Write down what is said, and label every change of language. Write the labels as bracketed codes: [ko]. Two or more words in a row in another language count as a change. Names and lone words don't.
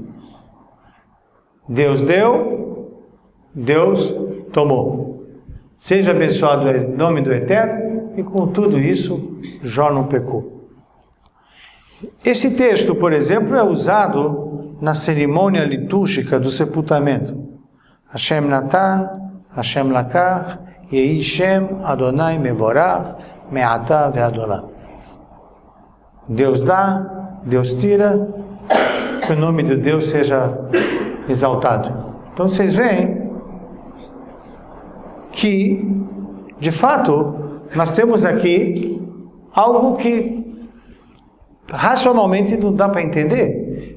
[pt] Deus deu, Deus tomou. Seja abençoado o nome do Eterno, e com tudo isso, Jó não pecou. Esse texto, por exemplo, é usado na cerimônia litúrgica do sepultamento. [he] השם נתן השם לקח יהי שם ה' מבורך מעתה ועד עולם. [pt] Deus dá, Deus tira, que o nome de Deus seja exaltado. Então vocês veem que, de fato, nós temos aqui algo que racionalmente não dá para entender.